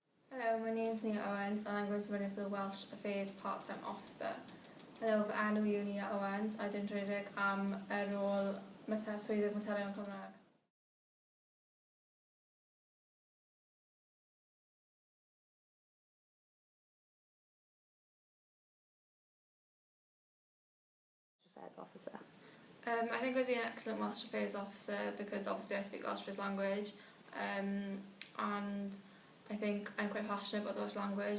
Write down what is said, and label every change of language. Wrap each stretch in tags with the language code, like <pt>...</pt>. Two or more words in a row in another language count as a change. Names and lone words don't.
<en>Hello, my name is Owens and I'm going to run in for the Welsh Affairs Part-Time Officer. Hello,</en> <cy>fy enw yw Nia Owens a dwi'n rhedeg am y rôl Swyddog Materion Cymreig.</cy> <en>Affairs Officer. I think I'd be an excellent Welsh Affairs Officer because obviously I speak Welsh first language and I think I'm quite passionate about the Welsh language.</en>